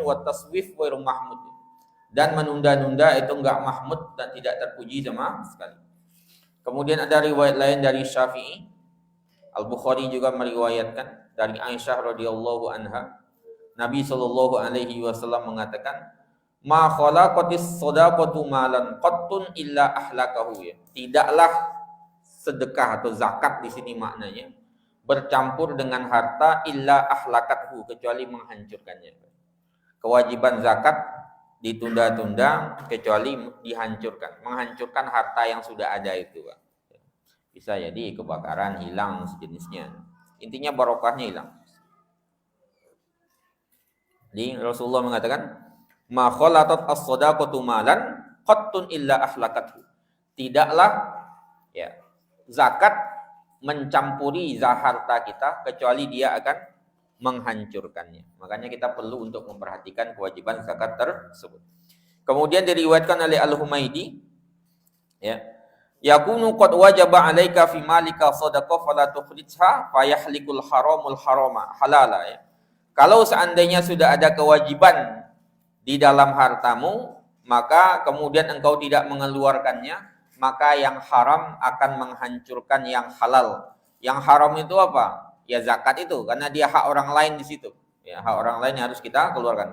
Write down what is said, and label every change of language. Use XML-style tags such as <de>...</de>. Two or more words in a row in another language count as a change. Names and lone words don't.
<ar>وتسويف ومحمود,</ar> <id>dan menunda-nunda itu enggak mahmud dan tidak terpuji sama sekali. Kemudian ada riwayat lain dari Syafi'i, Al-Bukhari juga meriwayatkan dari Aisyah</id> <ar>رضي الله عنها,</ar> <id>Nabi</id> <ar>صلى الله عليه وسلم</ar> <id>mengatakan,</id> <ar>ما خالطت الصدقة مالا قط إلا أهلكته,</ar> <id>ya. Tidaklah sedekah atau zakat di sini maknanya bercampur dengan harta</id> <ar>إلا أهلكته,</ar> <id>kecuali menghancurkannya. Kewajiban zakat ditunda-tunda kecuali dihancurkan, menghancurkan harta yang sudah ada itu, Pak. Bisa jadi kebakaran, hilang sejenisnya. Intinya barokahnya hilang. Jadi Rasulullah mengatakan,</id> <ar>ما خالطت الصدقة مالا قط إلا أهلكته.</ar> <id>Tidaklah, ya, zakat mencampuri harta kita kecuali dia akan menghancurkannya. Makanya kita perlu untuk memperhatikan kewajiban zakat tersebut. Kemudian diriwayatkan oleh Al-Humaidi, ya,</id> <ar>يكون قد وجب عليك في مالك صدقة فلا تخرجها فيهلك الحرام الحرام حلالا,</ar> <id>ya. Kalau seandainya sudah ada kewajiban di dalam hartamu, maka kemudian engkau tidak mengeluarkannya, maka yang haram akan menghancurkan yang halal. Yang haram itu apa? Ya zakat itu, karena dia hak orang lain di situ. Ya, hak orang lain yang harus kita keluarkan.</id>